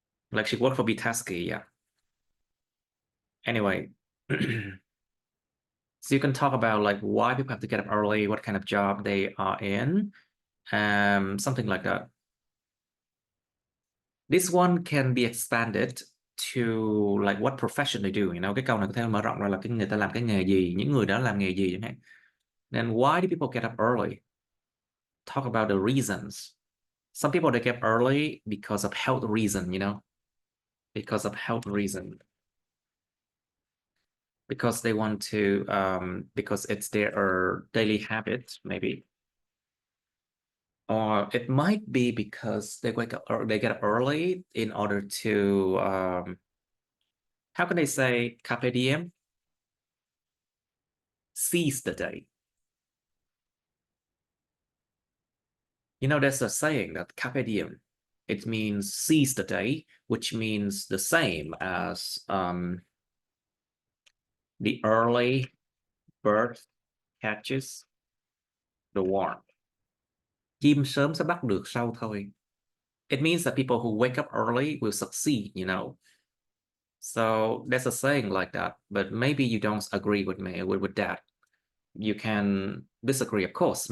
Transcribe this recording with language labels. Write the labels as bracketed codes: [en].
[en] Like she worked for Bitaski, yeah. Anyway, so you can talk about like why people have to get up early, what kind of job they are in, something like that. This one can be expanded to like what profession they do, you know. [vi] Cái câu này có thể mở rộng ra là cái người ta làm cái nghề gì, những người đó làm nghề gì chẳng hạn. [en] Then why do people get up early? Talk about the reasons. Some people they get up early because of health reason, you know, because of health reason, because they want to, because it's their daily habit, maybe. Or it might be because they wake up or they get up early in order to how can they say [la] carpe diem? [en] Seize the day. You know, there's a saying that [la] carpe diem, [en] it means seize the day, which means the same as the early bird catches the worm. [vi] Chim sớm sẽ bắt được sâu thôi. [en] It means that people who wake up early will succeed, you know. So there's a saying like that, but maybe you don't agree with me with that. You can disagree, of course.